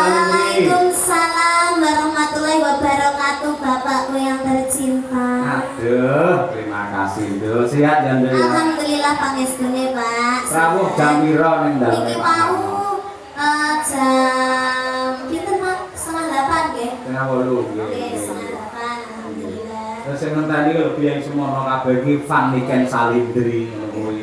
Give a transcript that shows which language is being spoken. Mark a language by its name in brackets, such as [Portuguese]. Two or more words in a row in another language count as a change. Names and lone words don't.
[Arabic] وعليكم السلام ورحمة الله وبركاته, [Indonesian] bapakku yang tercinta. Aduh, terima kasih tuh. Sehat dan doya. [Javanese] Alhamdulillah pangestune, Pak. Rawuh jam piro ning dalem? Iki mau jam pinten, Pak? 7:30 nggih. 7:30 nggih. Nggih, 7:30 alhamdulillah. Terus sing tadi lho biyen semono kabeh iki Van Niken Salindri ngono kuwi.